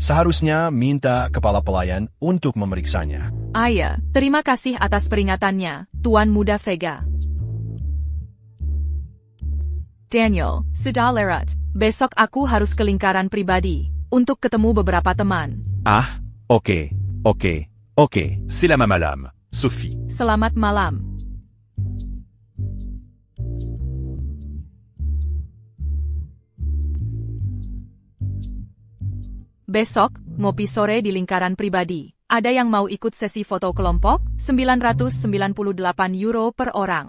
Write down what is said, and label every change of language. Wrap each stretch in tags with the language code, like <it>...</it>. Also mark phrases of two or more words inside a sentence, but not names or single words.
<id>Seharusnya minta kepala pelayan untuk memeriksanya. Ayah, terima kasih atas peringatannya, Tuan Muda Vega. Daniel, sudah lewat. Besok aku harus ke lingkaran pribadi untuk ketemu beberapa teman. Oke.</id> <fr>C'est la madame. Sophie.</fr> <id>Selamat malam. Besok, ngopi sore di lingkaran pribadi. Ada yang mau ikut sesi foto kelompok? 998 euro per orang.</id>